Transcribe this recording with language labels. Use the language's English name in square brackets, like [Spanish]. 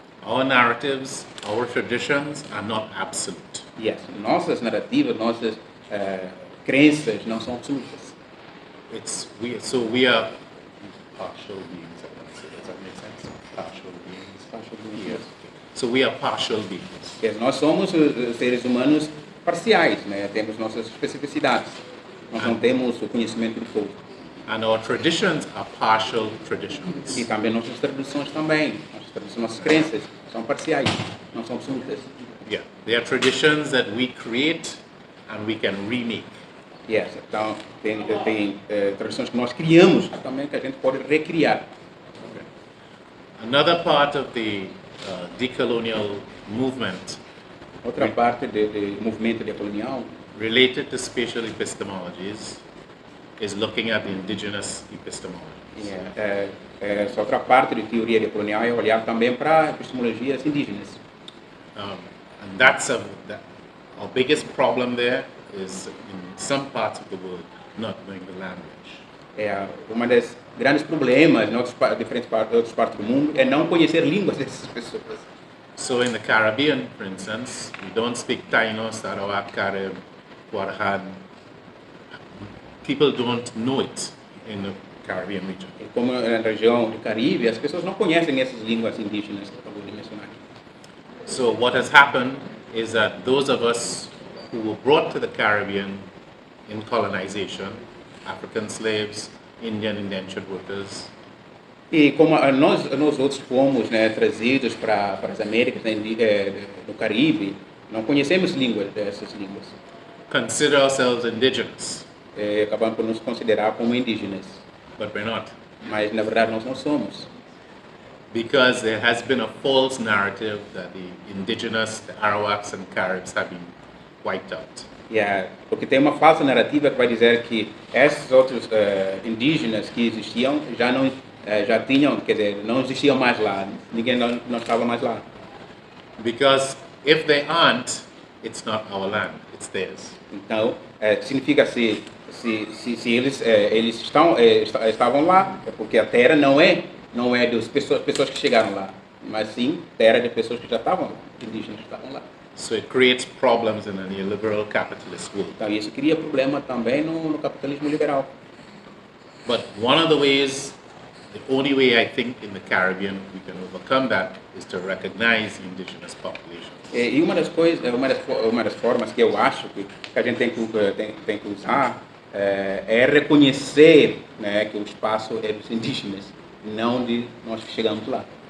[English] Our narratives, our traditions are not absolute. Yes. [Portuguese] Nossas narrativas, nossas crenças não são absolutas. [English] So we are partial beings. Does that make sense? Partial beings. Partial beings. Yes. So we are partial beings. Yes. [Portuguese] Nós somos seres humanos parciais, né? Temos nossas especificidades. Nós não temos o conhecimento de todo. [English] And our traditions are partial traditions. [Portuguese] E também nossas tradições também. Nossas crenças são parciais, não são absolutas. [English] Yeah, they are traditions that we create and we can remake. Yes. [Portuguese] Então, tem tradições que nós criamos também que a gente pode recriar. [English] Okay. Another part of the decolonial movement, [Portuguese] Outra parte do movimento decolonial, [English] related to spatial epistemologies, is looking at the indigenous epistemologies. [Portuguese] essa outra parte de teoria decolonial é olhar também para epistemologias indígenas. [English] And that's our biggest problem there is in some parts of the world not knowing the language. [Portuguese] Uma das grandes problemas em diferentes outras partes do mundo é não conhecer línguas dessas pessoas. [English] So in the Caribbean, for instance, we don't speak Taino, Sarawak, Carib, Guarahan. People don't know it in the Caribbean region. [Portuguese] E como na região do Caribe, as pessoas não conhecem essas línguas indígenas que eu acabei de mencionar. [English] So what has happened is that those of us who were brought to the Caribbean in colonization, African slaves, Indian indentured workers, [Portuguese] E como nós outros fomos, né, trazidos para as Américas, né, do Caribe, não conhecemos dessas línguas. [English] consider ourselves indigenous, [Portuguese] Acabamos por nos considerar como indígenas, [English] but we're not. [Portuguese] mas na verdade nós não somos. [English] Because there has been a false narrative that the indigenous, the Arawaks and Caribs have been wiped out. [Portuguese] Porque tem uma falsa narrativa que vai dizer que esses outros indígenas que existiam já não já tinham, quer dizer, não existiam mais lá, ninguém não estava mais lá. [English] Because if they aren't, it's not our land, it's theirs. [Portuguese] Então, significa se eles estavam lá, é porque a terra não é das pessoas que chegaram lá, mas sim terra de pessoas que já estavam, indígenas que estavam lá. [English] So it creates problems in a neoliberal capitalist world. [Portuguese] Então, isso cria problema também no capitalismo liberal. [English] But one of the ways, the only way I think in the Caribbean we can overcome that is to recognize the indigenous populations. [Portuguese] E uma das coisas, uma das formas que eu acho que a gente tem que usar é reconhecer, né, que o espaço é dos indígenas, não de nós que chegamos lá.